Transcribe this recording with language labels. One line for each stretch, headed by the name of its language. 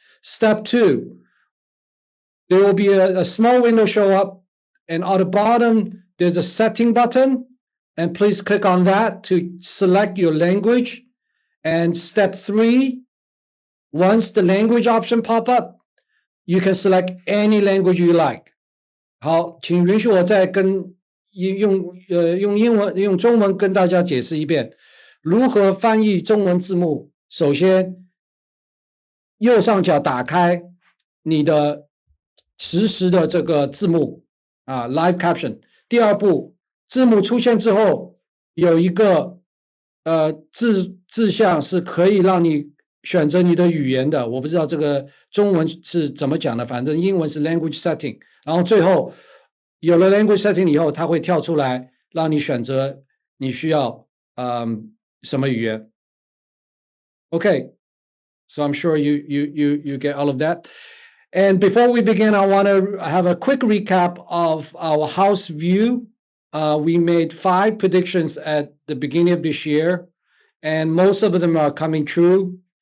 English: Step two, there will be a small window show up, and on the bottom, there's a setting button. And please click on that to select your language. And step three, once the language option pop up, you can select any language you like.
Chinese: 好，请允许我再用中文跟大家解释一遍如何翻译中文字幕。首先，右上角打开你的实时的这个字幕，live caption。第二步，字幕出现之后，有一个字项是可以让你选择你的语言的。我不知道这个中文是怎么讲的，反正英文是 language setting。然后最后有了 language setting 以后，它会跳出来让你选择你需要什么语言。
English: Okay, so I'm sure you get all of that. And before we begin, I want to have a quick recap of our house view. We made 5 predictions at the beginning of this year, and most of them are coming true.